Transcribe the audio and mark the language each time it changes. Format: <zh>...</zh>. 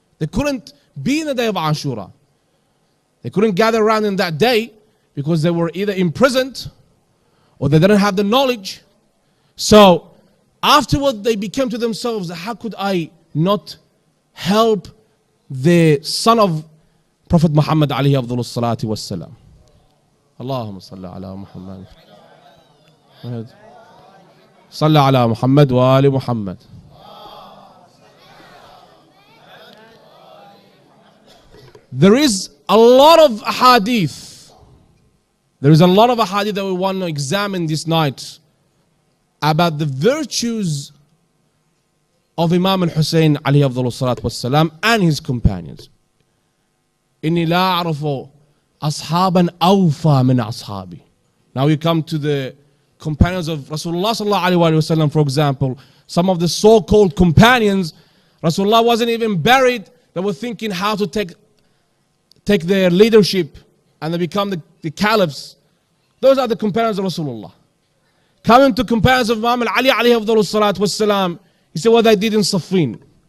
<en>They couldn't be in the day of Ashura. They couldn't gather around in that day because they were either imprisoned or they didn't have the knowledge. So afterward they became to themselves, how could I not help the son of Prophet Muhammad</en> <ar>عليه أفضل الصلاة والسلام. اللهم صل على محمد صل على محمد وآل محمد.</ar> <en>There is a lot of hadith. There is a lot of hadith that we want to examine this night about the virtues of Imam al-Hussein</en> <ar>عليه أفضل الصلاة والسلام</ar> <en>and his companions.</en> <ar>إني لا أعرف أصحابا أوفى من أصحابي.</ar> <en>Now we come to the companions of Rasulullah sallallahu alaihi wasallam, for example. Some of the so-called companions, Rasulullah wasn't even buried. They were thinking how to take their leadership and they become the caliphs. Those are the companions of Rasulullah. Coming to companions of Imam Ali</en> <ar>عليه أفضل الصلاة والسلام,</ar> <en>he said what they did in Siffin.</en>